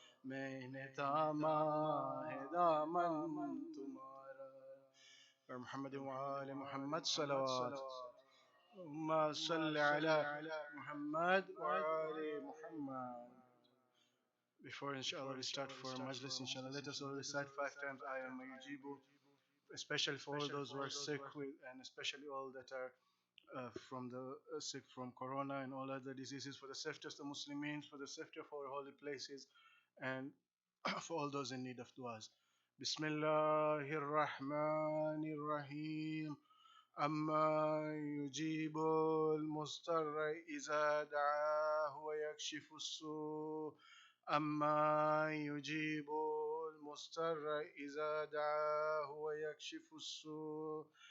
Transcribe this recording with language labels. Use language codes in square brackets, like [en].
[ur] میں نے تھاما ہے دامن تمہارا۔ [ar] اور محمد وآل محمد صلوات، اللهم صل على Muhammad وآل Muhammad. [en] Before inshallah we start for Majlis, inshallah, let us all recite 5 times I am Yujibu, especially for all those who are sick with, and especially all that are from the sick from corona and all other diseases, for the safety of the Muslims, for the safety of our holy places, and for all those in need of du'as. [ar] Bismillahir Rahmanir Rahim. أما يجيب المضطر إذا دعاه ويكشف السوء، أما يجيب المضطر إذا دعاه ويكشف السوء،